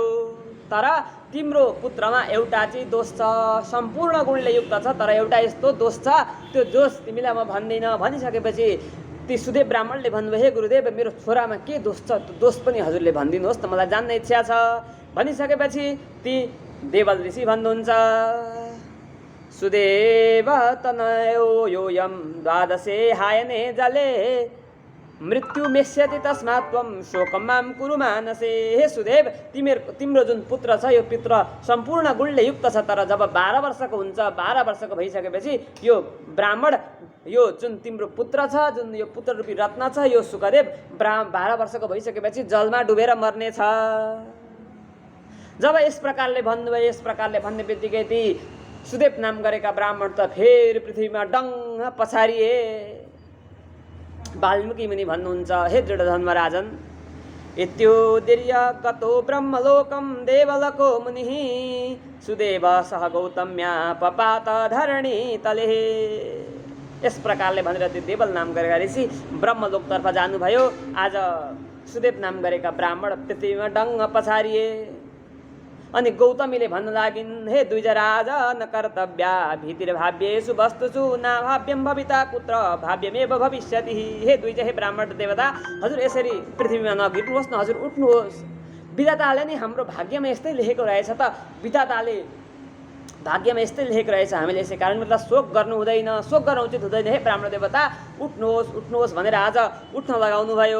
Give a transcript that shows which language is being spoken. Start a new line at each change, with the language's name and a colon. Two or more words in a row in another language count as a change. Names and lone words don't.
Nepali: तर तिम्रो पुत्रमा एउटा चाहिँ दोष छ, सम्पूर्ण गुणले युक्त छ, तर एउटा यस्तो दोष छ, त्यो दोष तिमीलाई म भन्दिनँ। भनिसकेपछि ती सुदेव ब्राह्मणले भन्नुभयो, हे गुरुदेव, मेरो छोरामा के दोष छ, त्यो दोष पनि हजुरले भनिदिनुहोस् त, मलाई जान्ने इच्छा छ। भनिसकेपछि ती देवल ऋषि भन्नुहुन्छ,
Sanskrit: सुदेव तनयो योयम द्वादशे हायने जले मृत्यु मेष्यति तस्मात् त्वं शोकं मां कुरु मानसे।
Nepali: हे सुदेव, तिम्रो जुन पुत्र छ यो पुत्र सम्पूर्ण गुणले युक्त छ, तर जब 12 वर्षको हुन्छ, 12 वर्षको भइसकेपछि यो ब्राह्मण, यो जुन तिम्रो पुत्र छ, जुन यो पुत्र रूपी रत्न छ, यो शुकदेव 12 वर्षको भइसकेपछि जलमा डुबेर मर्नेछ। जब यस प्रकारले भन्नुभयो, यस प्रकारले भन्ने बित्तिकै ती सुदेव नाम गरेका ब्राह्मण त फेरि पृथ्वीमा डङ्ग पछारिए। वाल्मीकि मुनि भन्नुहुन्छ,
Sanskrit: हे दृढधर्म राजन, इत्योदीर्य गतो ब्रह्मलोकं देवलोको मुनिः सुदेव सह गौतम्या पपात धरणी तले।
Nepali: यस प्रकारले भनेर त्यो देवल नाम गरेका ऋषि ब्रह्मलोकतर्फ जानुभयो। आज सुदेव नाम गरेका ब्राह्मण पृथ्वीमा डङ्ग पछारिए। अनि गौतमीले भन्न लागिन्,
Sanskrit: हे द्विज राजा न कर्तव्या भीतिर्भाव्येषु वस्तुषु न भाव्यं भविता कुत्र भाव्यमेव भविष्यति।
Nepali: हे द्विज, हे ब्राह्मण देवता, हजुर यसरी पृथ्वीमा नगिर्नुहोस् न, हजुर उठ्नुहोस्। विधाताले नै हाम्रो भाग्यमा यस्तै लेखेको रहेछ त, विधाताले भाग्यमा यस्तै लेखेको रहेछ, हामीले यसै कारणले गर्दा शोक गर्नु हुँदैन, शोक गर्न उचित हुँदैन। हे ब्राह्मण देवता, उठ्नुहोस् उठ्नुहोस् भनेर आज उठ्न लगाउनु भयो।